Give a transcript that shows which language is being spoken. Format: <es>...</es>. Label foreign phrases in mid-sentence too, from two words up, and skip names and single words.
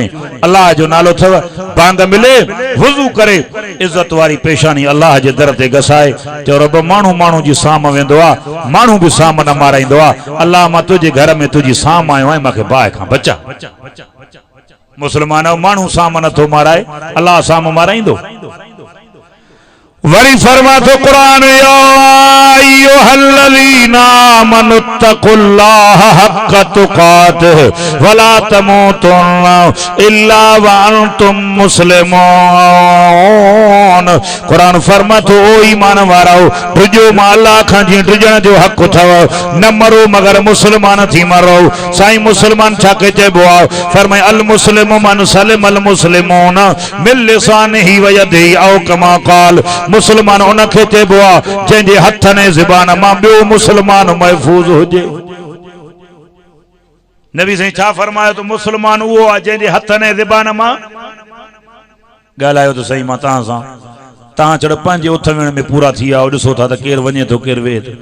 <sd>अल्लाह जो नालो अथव, बांग मिले वुज़ू करे इज़त वारी पेशानी अल्लाह जे दर ते घसाए, चओ रब माण्हू माण्हू जी साम वेंदो आहे, माण्हू बि साम न माराईंदो आहे। अल्लाह मां तुंहिंजे घर में तुंहिंजी साम आयो आहियां, मूंखे बाहि खां बचा। मुसलमान माण्हू साम नथो माराए, अल्लाह साम माराईंदो। वरी फरमा तो कुरान,</sd> <ar>يا أيها الذين آمنوا اتقوا الله حق تقاته ولا تموتن إلا وأنتم مسلمون.</ar> <sd>कुरान फरमा तो ओ ईमान वाराओ, ढुजो मां अल्लाह खां जी ढुजण जो हक़ अथव, न मरो मगर मुसलमान थी मरो। साईं मुसलमान छा के चइबो आहे?</sd> <ar>फरमाए المسلم من سلم المسلمون من لسانه ويده أو كما قال.</ar> <sd>मुसलमान उनखे चइबो आहे जंहिंजे हथ ने ज़बान मां ॿियो मुसलमान महफूज़ हुजे। नबी साईं छा फरमायो तो मुसलमान उहो आहे जंहिंजे हथ ने ज़बान मां। ॻाल्हायो त सही मां तव्हां सां, तव्हां चढ़ पंहिंजे उथ वेण में पूरा थी विया, ॾिसो था त केरु वञे थो केरु वेहे थो।</sd>